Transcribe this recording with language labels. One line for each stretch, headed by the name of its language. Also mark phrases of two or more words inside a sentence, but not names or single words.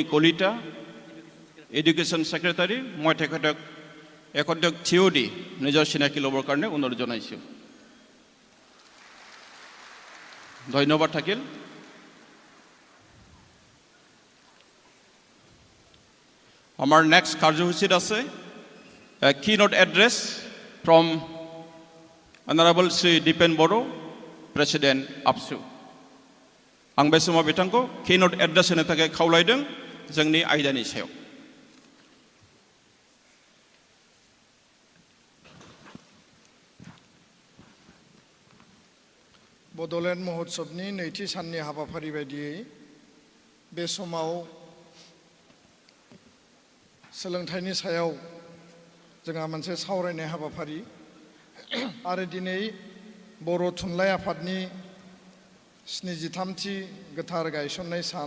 Assamese: কলিতা
English: Education Secretary,
Assamese: মই তেখেতক এখন্তেক থিয় দি নিজৰ চিনাকি ল'বৰ কাৰণে অনুৰোধ জনাইছোঁ। ধন্যবাদ থাকিল। আমাৰ নেক্সট কাৰ্যসূচীত আছে
English: keynote address from Honorable Sri Dipen Boro, President APSU.
Bodo: आं बे समाव बिथांखौ
English: keynote address
Bodo: होनो थाखाय खावलायदों जोंनि आयदानि सायाव। बड'लेण्ड महोत्सवनि नैथि साननि हाबाफारि बायदियै बे समाव सोलोंथाइनि सायाव जोंहा मोनसे सावरायनाय हाबाफारि आरो दिनै बर' थुनलाइ आफादनि 73थि गोथार गायसननाय सान।